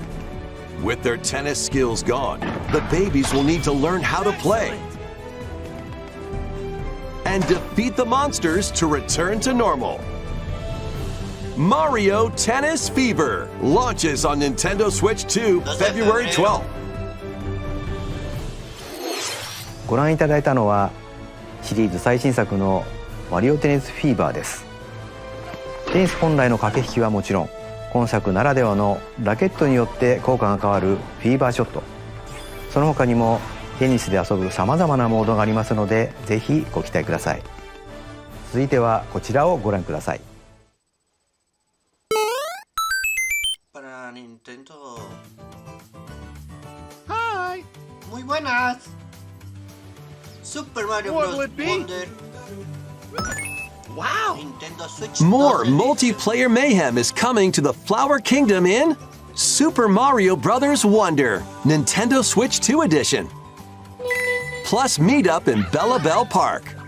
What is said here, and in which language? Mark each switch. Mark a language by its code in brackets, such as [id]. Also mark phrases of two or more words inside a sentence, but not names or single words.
[en] With their tennis skills gone, the babies will need to learn how to play and defeat the monsters to return to normal. Mario Tennis Fever launches on Nintendo Switch 2 February 12th. [ja] ご覧いただいたのはシリーズ最新作のマリオテニスフィーバーです。テニス本来の駆け引きはもちろん、今作ならではのラケットによって効果が変わるフィーバーショット、その他にもテニスで遊ぶさまざまなモードがありますので、ぜひご期待ください。続いてはこちらをご覧ください。 [es] Para Nintendo. [en] Hi. [es] Muy buenas. [en] Super Mario Bros. Wonder. Wow! Nintendo Switch More 2 release. multiplayer mayhem is coming to the Flower Kingdom in Super Mario Bros. Wonder, Nintendo Switch 2 Edition. Plus meetup in Bella Bell Park.